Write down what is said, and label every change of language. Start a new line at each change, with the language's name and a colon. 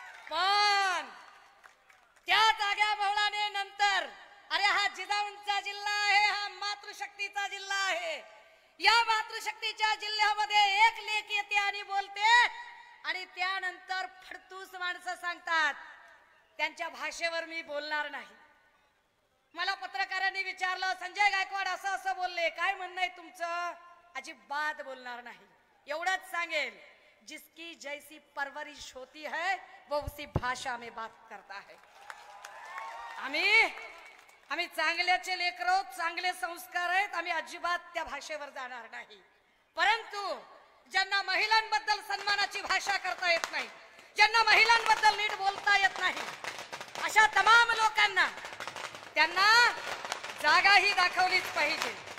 Marathi: पण त्याच आग्या महुळाने नंतर अरे हा जिजाऊंचा जिल्हा आहे, हा मातृशक्तीचा जिल्हा आहे, या मातृशक्तीच्या जिल्ह्यामध्ये एक लेख येते आणि बोलते आणि त्यानंतर फडतूस माणसं सांगतात त्यांच्या भाषेवर मी बोलणार नाही. मला पत्रकारांनी विचारलं, संजय गायकवाड असं असं बोलले, काय म्हणणं आहे तुमचं? अजिबात बोलणार नाही. एवढंच सांगेल,
Hindi: जिसकी जैसी परवरिश होती है वो उसी भाषा में बात करता है.
Marathi: आम्ही चांगल्याचे लेकर आहोत, चांगले संस्कार आहेत, आम्ही अजिबात त्या भाषेवर जाणार नाही. परंतु ज्यांना महिलांबद्दल सन्मानाची भाषा करता येत नाही, ज्यांना महिलांबद्दल नीट बोलता येत नाही, अशा तमाम लोकांना त्यांना जागाही दाखवलीच पाहिजे.